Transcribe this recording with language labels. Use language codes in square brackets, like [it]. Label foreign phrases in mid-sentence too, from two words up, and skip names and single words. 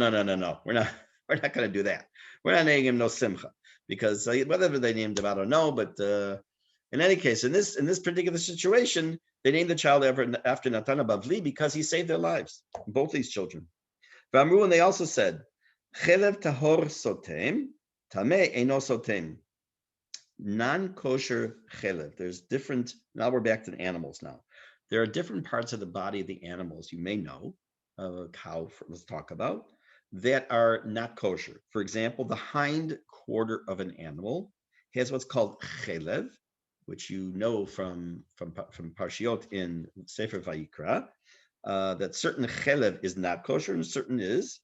[en] We're not going to do that. We're not naming him no Simcha because whatever they named him, I don't know." But in any case, in this particular situation, they named the child after Natan Bavli because he saved their lives, both these children. And they also said, [he] חלב טהור סותם, טמא אינו סותם. [en] Non-kosher chelev. There's different, now we're back to animals now. There are different parts of the body of the animals, you may know, cow, let's talk about, that are not kosher. For example, the hind quarter of an animal has what's called chelev, which you know from Parshiot in Sefer Vayikra, that certain chelev is not kosher and certain is.